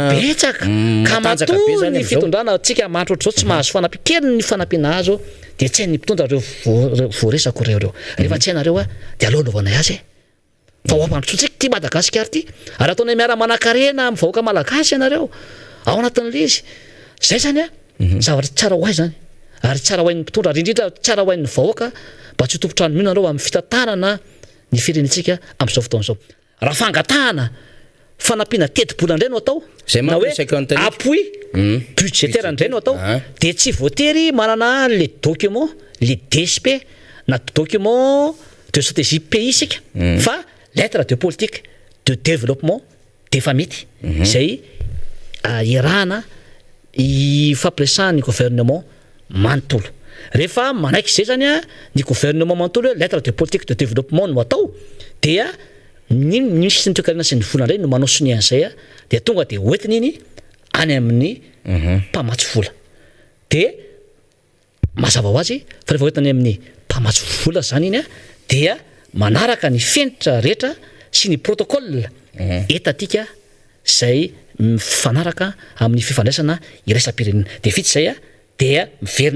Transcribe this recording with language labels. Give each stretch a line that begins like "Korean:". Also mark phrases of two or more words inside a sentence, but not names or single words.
Malagasy: betsaka ka matoa ny fitondrana atsika mahatrotr' zao tsy mahazo fanampy kely ny fanampiana azo dia tsy hainy mpitondra reo voaresako reo rehefa tsy hainareo a dia alohalovana azy fa hoampandrotsontsika ty Madagasikara ty ary ataonay miara manan-karena amin'ny vahoaka malagasy ianareo ao anatin'le izy zay zany a zavatra tsara ho ay zany ary tsara ho ain'ny mpitondra ary indrindra tsara ho ain'ny vahoaka mba tsy hotompotrano mihina nareo amin'ny fitantanana ny firenentsika amin'izao fotoan'izao raha fangatahana fanampiana teti-bola indray no atao na hoe
French: appui budgétaire
Malagasy: indray no atao dia tsy voatery manana
French: les documents les DSP
Malagasy: na
French: document de stratégie pays
Malagasy: sika fa
French: lettre de politique de
Malagasy: développement defa mety zay irahana i fampiresahan'ny gouvernement manontolo rehefa manaiky zay zany a ny gouvernement manontolo
French: lettre de politique de développement
Malagasy: no atao dia misy ny toekarena sy ny vola indray no manao sonia an'izay a dia tonga dia hoentina iny any amin'ny mpamatsy vola dia mazava ho azy fa rehefa hoentina any amin'ny mpamatsy vola zany iny a dia manaraka ny fenitra rehetra sy ny protocole etatika zay mifanaraka amin'ny fifandraisana iraisam-pirenena dia vita zay a dia miverina